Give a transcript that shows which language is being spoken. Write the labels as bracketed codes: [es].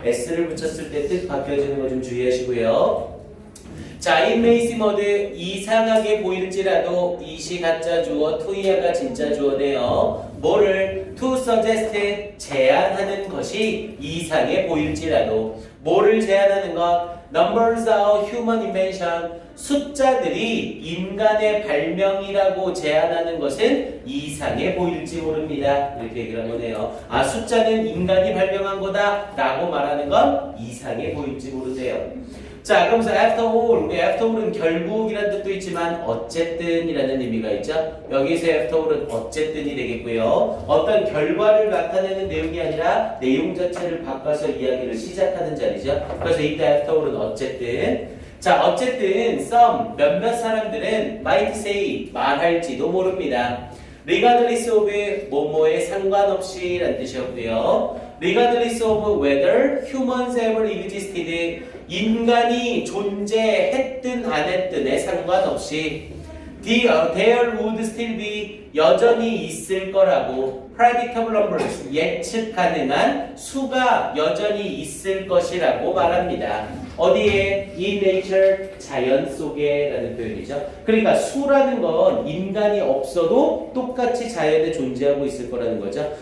[ko] s를 붙였을 때 뜻 바뀌어지는 거 좀 주의하시고요. 자, [en] it may seem odd [ko] 이상하게 보일지라도 이시 가짜 주어, to야가 진짜 주어네요. 뭐를 [en] to suggest [ko] 제안하는 것이 이상해 보일지라도 뭐를 제안하는 것? [en] Numbers are human invention. [ko] 숫자들이 인간의 발명이라고 제안하는 것은 이상해 보일지 모릅니다. 이렇게 얘기를 한 거네요. 숫자는 인간이 발명한 거다 라고 말하는 건 이상해 보일지 모른대요. 자, 그러면서 [en] after all, [ko] 우리 after all은 결국이라는 뜻도 있지만 어쨌든 이라는 의미가 있죠. 여기서 after all은 어쨌든이 되겠고요. 어떤 결과를 나타내는 내용이 아니라 내용 자체를 바꿔서 이야기를 시작하는 자리죠. 그래서 이때 after all은 어쨌든. 자, 어쨌든 some 몇몇 사람들은 [en] might say [ko] 말할지도 모릅니다. [en] regardless of [ko] 뭐뭐에 상관없이 라는 뜻이었고요. [en] regardless of whether humans ever existed [ko] 인간이 존재했든 안 했든에 상관없이 [en] there would still be [ko] 여전히 있을 거라고 [en] predictable numbers [ko] 예측 가능한 수가 여전히 있을 것이라고 말합니다. 어디에? [en] in nature [ko] 자연 속에 라는 표현이죠. 그러니까 수라는 건 인간이 없어도 똑같이 자연에 존재하고 있을 거라는 거죠.